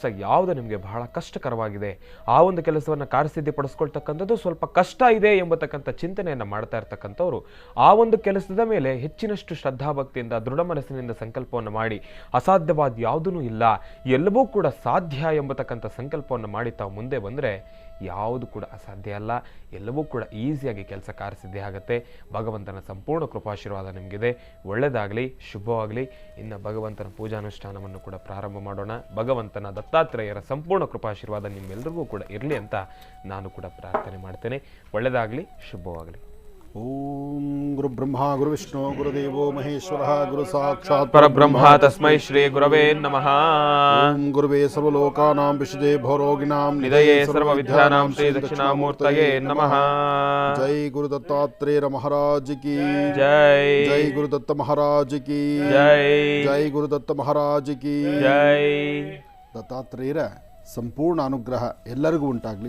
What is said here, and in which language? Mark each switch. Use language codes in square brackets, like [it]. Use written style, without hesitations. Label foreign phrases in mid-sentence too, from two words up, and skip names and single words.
[kn] ಯಾವುದು ನಿಮಗೆ ಬಹಳ ಕಷ್ಟಕರವಾಗಿದೆ ಆ ಒಂದು ಕೆಲಸವನ್ನು ಕಾರ್ಯಸಿದ್ಧಿ ಪಡಿಸ್ಕೊಳ್ತಕ್ಕಂಥದ್ದು ಸ್ವಲ್ಪ ಕಷ್ಟ ಇದೆ ಎಂಬತಕ್ಕಂಥ ಚಿಂತನೆಯನ್ನು ಮಾಡ್ತಾ ಇರ್ತಕ್ಕಂಥವ್ರು ಆ ಒಂದು ಕೆಲಸದ ಮೇಲೆ ಹೆಚ್ಚಿನಷ್ಟು ಶ್ರದ್ಧಾಭಕ್ತಿಯಿಂದ ದೃಢ ಮನಸ್ಸಿನಿಂದ ಸಂಕಲ್ಪವನ್ನು ಮಾಡಿ ಅಸಾಧ್ಯವಾದ ಯಾವುದೂ ಇಲ್ಲ, ಎಲ್ಲವೂ ಕೂಡ ಸಾಧ್ಯ ಎಂಬತಕ್ಕಂಥ ಸಂಕಲ್ಪವನ್ನು ಮಾಡಿ ತಾವು ಮುಂದೆ ಬಂದರೆ ಯಾವುದು ಕೂಡ ಅಸಾಧ್ಯ ಅಲ್ಲ, ಎಲ್ಲವೂ ಕೂಡ ಈಸಿಯಾಗಿ ಕೆಲಸ ಕಾರ್ಯಸಿದ್ಧಿ ಆಗುತ್ತೆ. ಭಗವಂತನ ಸಂಪೂರ್ಣ ಕೃಪಾಶೀರ್ವಾದ ನಿಮಗಿದೆ. ಒಳ್ಳೆಯದಾಗಲಿ, ಶುಭವಾಗಲಿ. ಇನ್ನು ಭಗವಂತನ ಪೂಜಾನುಷ್ಠಾನವನ್ನು ಕೂಡ ಪ್ರಾರಂಭ ಮಾಡೋಣ. ಭಗವಂತನ ದತ್ತಾತ್ರೇಯರ ಸಂಪೂರ್ಣ ಕೃಪಾಶೀರ್ವಾದ ನಿಮ್ಮೆಲ್ಲರಿಗೂ ಕೂಡ ಇರಲಿ ಅಂತ ನಾನು ಕೂಡ ಪ್ರಾರ್ಥನೆ ಮಾಡ್ತೇನೆ. ಒಳ್ಳೆಯದಾಗಲಿ, ಶುಭವಾಗಲಿ. [sa] ಓಂ ಗುರು ಬ್ರಹ್ಮ ಗುರು ವಿಷ್ಣು ಗುರುದೇವೋ ಮಹೇಶ್ವರ ಗುರು ಸಾಕ್ಷಾತ್ ಪರಬ್ರಹ್ಮ ತಸ್ಮೈ ಶ್ರೀ ಗುರವೇ ನಮಃ. ಓಂ ಗುರುವೇ ಸರ್ವಲೋಕಾನಾಂ ವಿಶುದ್ಧೇ ಭವರೋಗಿಣಾಂ ನಿಧಯೇ ಸರ್ವವಿದ್ಯಾನಾಂ ಶ್ರೀ ದಕ್ಷಿಣಾಮೂರ್ತಯೇ ನಮಃ. [hi] जय गुरु दत्तात्रेय महाराज की ಜೈ. जय गुरु दत्त महाराज की ಜೈ. जय गुरु दत्त महाराज की ಜೈ. [kn] ದತ್ತಾತ್ರೇಯರ ಸಂಪೂರ್ಣ ಅನುಗ್ರಹ ಎಲ್ಲರಿಗೂ ಉಂಟಾಗಲಿ.